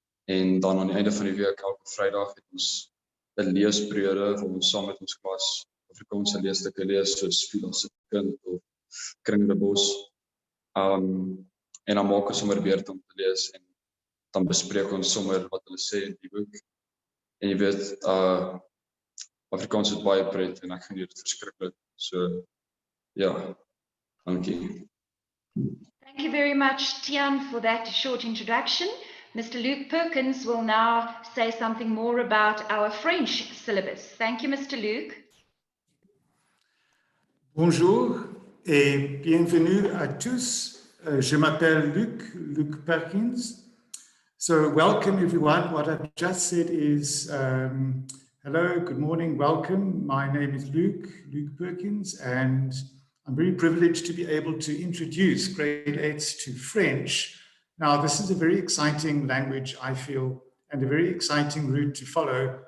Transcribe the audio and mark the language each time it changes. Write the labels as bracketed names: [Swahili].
[Afrikaans] En dan aan die einde van die week, elke Vrydag, het ons 'n leesperiode waar ons saam met ons klas Afrikaanse leesstukke lees, soos Filas se kind of Kring die Bos. En dan maak ons sommer beurt om te lees en dan bespreek ons sommer wat hulle sê in die boek. En jy weet, Afrikaans is baie pret en ek geniet dit verskriklik. So ja, dankie. [English] Thank you very much, Tian, for that short introduction. Mr. Luke Perkins will now say something more about our French syllabus. Thank you, Mr. Luke. [French] Bonjour et bienvenue à tous. Je m'appelle Luke Perkins. [English] So welcome everyone. What I've just said is hello, good morning, welcome. My name is Luke Perkins, and I'm very privileged to be able to introduce grade 8s to French. Now, this is a very exciting language, I feel, and a very exciting route to follow.